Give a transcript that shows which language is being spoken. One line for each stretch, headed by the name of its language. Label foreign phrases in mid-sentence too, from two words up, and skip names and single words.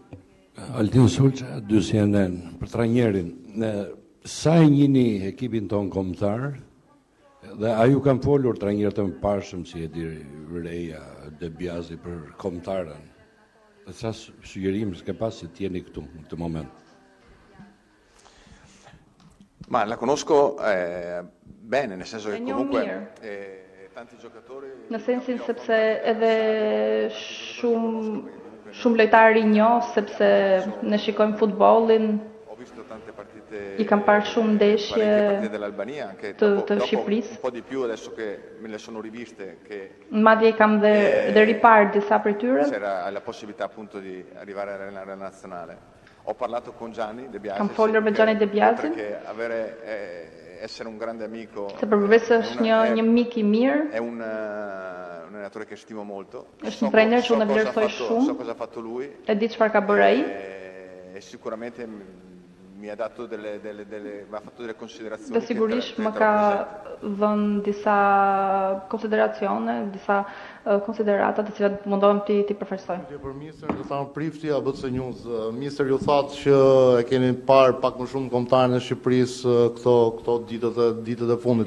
Albanian: Altin Sulça, dy CNN, për trajnerin. Sa e njihni ekipin ton kombëtar, dhe a ju kanë folur trajnerët e mëparshëm si Edirea, De Biasi për kombëtarën? Dhe sa sugjerim s'ke pas se t'jeni këtu në këtë moment?
Italian: Ma la conosco bene, nel senso che comunque tanti giocatori...
Albanian: Në sensin sepse edhe shumë lojtarë i njoh, sepse ne shikojmë futbollin, i kam parë shumë ndeshje të Shqipërisë.
Italian: Un po' di più adesso che me le sono riviste che
Albanian: madje i kam dhe riparë disa prej tyre.
Italian: C'era la possibilità appunto di arrivare a allenare la nazionale. Ho parlato con Gianni De Biasi.
Albanian: Kam folur me Gianni De Biasi.
Italian: Perché essere un grande amico.
Albanian: Se përveç është një mik i mirë.
Italian: È un allenatore che stimo molto.
Albanian: Është një trajner që unë e vlerësoj shumë.
Italian: So cosa ha fatto lui.
Albanian: E di çfarë ka bërë ai.
Italian: E sicuramente mi ha dato m'ha fatto delle considerazioni.
Albanian: Dhe sigurisht më ka dhënë disa konsideracione, disa konsiderata të cilat mundohem ti përfaqësoj. Për ministër do thamë prifti apo të njuz. Ministër ju thatë që e keni parë pak më shumë kombëtarën e Shqipërisë këto ditët e fundit.